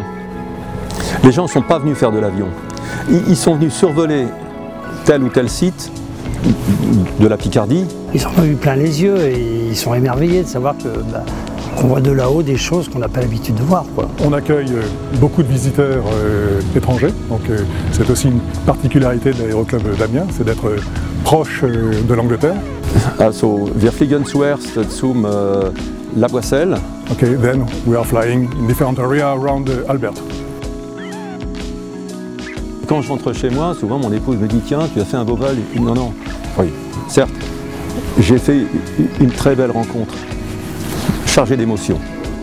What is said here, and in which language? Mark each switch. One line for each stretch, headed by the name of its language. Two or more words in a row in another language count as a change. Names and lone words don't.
French: Les gens ne sont pas venus faire de l'avion. Ils sont venus survoler tel ou tel site de la Picardie. Ils en ont eu plein les yeux et ils sont émerveillés de savoir qu'on voit de là-haut des choses qu'on n'a pas l'habitude de voir, quoi. On accueille beaucoup de visiteurs étrangers, donc c'est aussi une particularité de l'aéroclub d'Amiens, c'est d'être proche de l'Angleterre.
German: Also, wir fliegen zuerst zum La Boisselle.
English: Okay, then we are flying in different areas around Albert.
French: Quand je rentre chez moi, souvent mon épouse me dit « Tiens, tu as fait un beau vol ?» Et non, non. Oui, certes, j'ai fait une très belle rencontre, chargée d'émotions.